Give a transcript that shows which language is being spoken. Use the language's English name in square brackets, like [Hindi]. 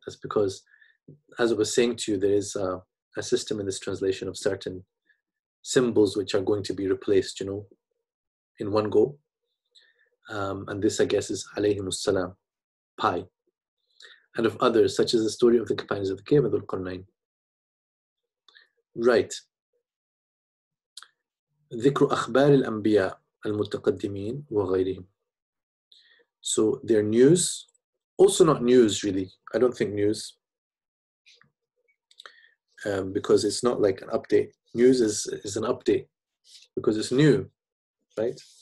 [English] That's because, as I was saying to you, there is a system in this translation of certain symbols which are going to be replaced, you know, in one go. And this, I guess, is alayhimus salam, pie. And of others, such as the story of the companions of the cave of Dhul Qarnayn. Right. [Arabic] ذكر أخبار الأنبياء المتقدمين وغيرهم. [English] So their news, also not news really. I don't think news, because it's not like an update. News is an update because it's new, right?